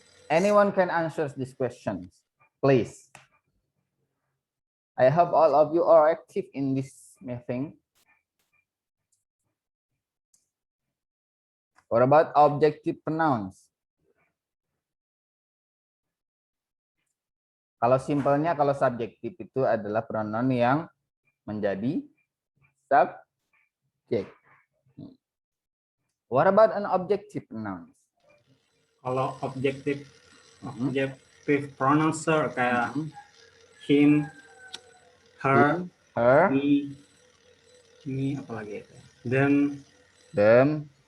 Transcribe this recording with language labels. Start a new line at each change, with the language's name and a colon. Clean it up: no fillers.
English: Anyone can answer these questions, please. I hope all of you are active in this meeting. What about objective pronouns?
Indonesian: Kalau simpelnya, kalau subjektif itu adalah pronoun yang menjadi subjek.
English: What about an objective pronouns?
Indonesian: Kalau objective pronouns sir kayak him, her, me apalagi itu, them,